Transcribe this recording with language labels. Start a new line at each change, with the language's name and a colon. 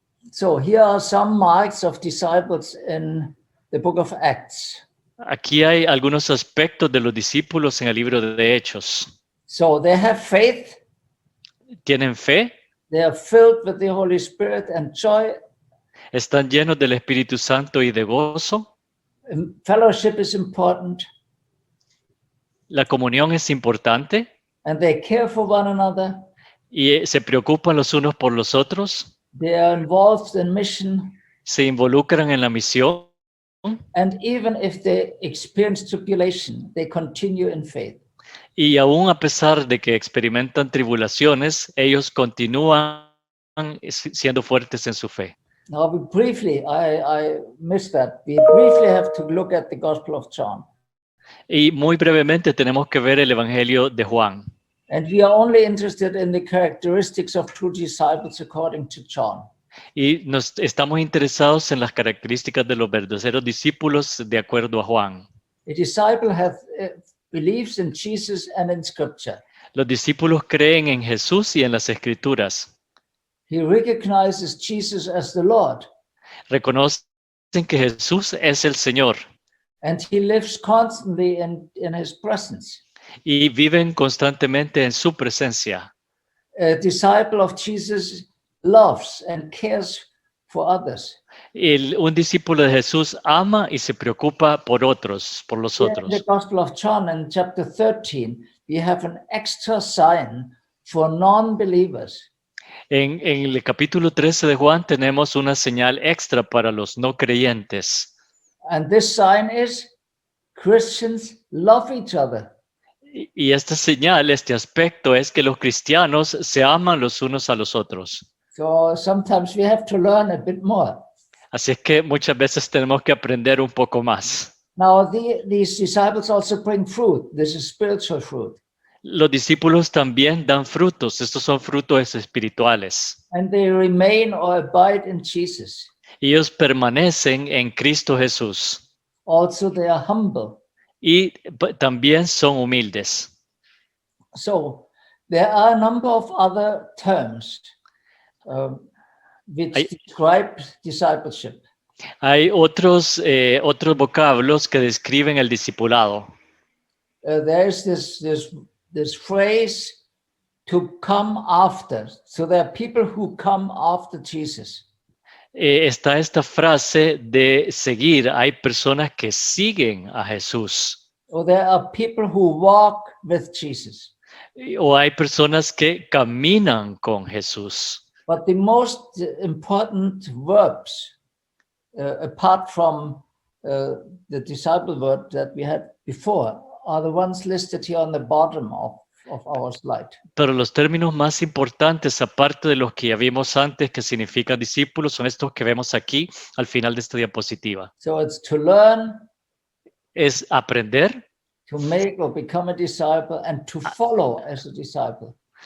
English: So here are some marks of disciples in the book of Acts.
Spanish: Aquí hay algunos aspectos de los discípulos en el libro de Hechos.
English: So they have faith,
Spanish: Tienen fe,
English: they are filled with the Holy Spirit and joy.
Spanish: están llenos del Espíritu Santo y de gozo.
English: Fellowship is important,
Spanish: La comunión es importante
English: and they care for one another.
Spanish: y se preocupan los unos por los otros.
English: They are involved in mission,
Spanish: Se involucran en la misión
English: and even if they experience tribulation, they continue in faith.
Spanish: y aún a pesar de que experimentan tribulaciones, ellos continúan siendo fuertes en su fe.
English: Now, we briefly, I missed that. We briefly have to look at the Gospel of John.
Spanish: Y muy brevemente tenemos que ver el Evangelio de Juan.
English: And we are only interested in the characteristics of true disciples according to John.
Spanish: Y estamos interesados en las características de los verdaderos discípulos de acuerdo a Juan.
English: A disciple believes in Jesus and in Scripture.
Spanish: Los discípulos creen en Jesús y en las Escrituras.
English: He recognizes Jesus as the Lord,
Spanish: Reconocen que Jesús es el Señor
English: and he lives constantly in his presence.
Spanish: y viven constantemente en su presencia.
English: A disciple of Jesus loves and cares for others.
Spanish: Un discípulo de Jesús ama y se preocupa por otros, por los
English: Here in the
Spanish: otros.
English: Gospel of John in chapter 13, we have an extra sign for non-believers.
Spanish: En el capítulo 13 de Juan tenemos una señal extra para los no creyentes.
English: And this sign is Christians love each other.
Spanish: Y esta señal, este aspecto es que los cristianos se aman los unos a los otros.
English: So sometimes we have to learn a bit more.
Spanish: Así es que muchas veces tenemos que aprender un poco más.
English: Now, these disciples also bring fruit. This is spiritual fruit.
Spanish: Los discípulos también dan frutos. Estos son frutos espirituales.
English: And they remain or abide in Jesus.
Spanish: Ellos permanecen en Cristo Jesús.
English: Also, they are humble.
Spanish: Y también son humildes.
English: So, there are a number of other terms which describe discipleship.
Spanish: Hay otros vocablos que describen el discipulado.
English: There is this phrase, to come after. So there are people who come after Jesus.
Spanish: Está esta frase de seguir. Hay personas que siguen a Jesús.
English: Or there are people who walk with Jesus.
Spanish: O hay personas que caminan con Jesús.
English: But the most important verbs, apart from the disciple word that we had before, are the ones listed here on the bottom of our slide.
Spanish: Pero los términos más importantes, aparte de los que ya vimos antes, que significan discípulos, son estos que vemos aquí al final de esta diapositiva.
English: So it's to learn,
Spanish: Es aprender,
English: to make or become a disciple, and to follow as a disciple.